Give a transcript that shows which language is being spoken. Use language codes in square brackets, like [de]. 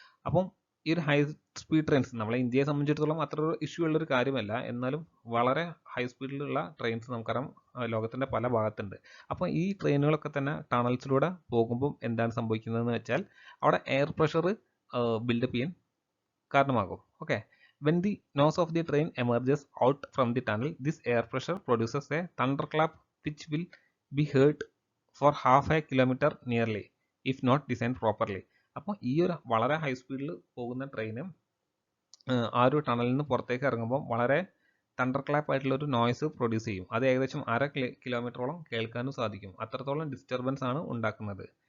[ml] അപ്പം ഈ ഒരു ഹൈ സ്പീഡ് ട്രെയിൻസ് നമ്മളെ ഇന്ത്യയെ സംബന്ധിച്ചിടത്തോളം അത്ര ഇഷ്യൂ ഉള്ളൊരു കാര്യമല്ല, എന്നാലും വളരെ ഹൈ സ്പീഡിലുള്ള ട്രെയിൻസ് നമുക്കറിയാം ലോകത്തിൻ്റെ പല ഭാഗത്തുണ്ട്. അപ്പോൾ ഈ ട്രെയിനുകളൊക്കെ തന്നെ ടണൽസിലൂടെ പോകുമ്പോൾ എന്താണ് സംഭവിക്കുന്നതെന്ന് വെച്ചാൽ അവിടെ എയർ പ്രഷർ ബിൽഡപ്പ് ചെയ്യാൻ കാരണമാകും. [en] Okay, when the nose of the train emerges out from the tunnel, this air pressure produces a thunderclap which will be heard for half a kilometer nearly if not designed properly. [ml] അപ്പോൾ ഈ ഒരു വളരെ high സ്പീഡിൽ പോകുന്ന train ആ ഒരു ടണലിൽ നിന്ന് പുറത്തേക്ക് ഇറങ്ങുമ്പോൾ വളരെ തണ്ടർ ക്ലാപ്പ് ആയിട്ടുള്ള ഒരു നോയ്സ് പ്രൊഡ്യൂസ് ചെയ്യും. അത് ഏകദേശം 1/2 കിലോമീറ്ററോളം കേൾക്കാനും സാധിക്കും. അത്രത്തോളം ഡിസ്റ്റർബൻസ് ആണ് ഉണ്ടാക്കുന്നത്.